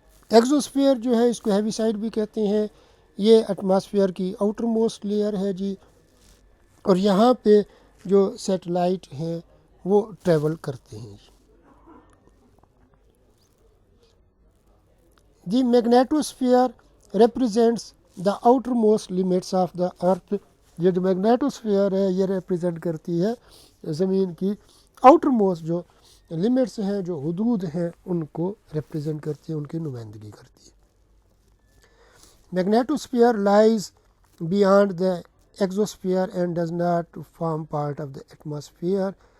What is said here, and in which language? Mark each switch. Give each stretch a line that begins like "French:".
Urdu: ایگزوسفیئر جو ہے اس کو ہیوی سائڈ بھی کہتے ہیں، یہ ایٹماسفیئر کی آؤٹر موسٹ لیئر ہے جی، اور یہاں پہ جو سیٹلائٹ ہیں وہ ٹریول کرتے ہیں.
English: The magnetosphere represents the outermost limits of the earth.
Urdu: یہ جو میگنیٹوسفیئر ہے یہ ریپرزینٹ کرتی ہے زمین کی آؤٹر موسٹ جو لمٹس ہیں، جو حدود ہیں، ان کو ریپرزینٹ کرتی ہے، ان کی نمائندگی کرتی ہے.
English: Magnetosphere lies beyond the exosphere and does not form part of the atmosphere.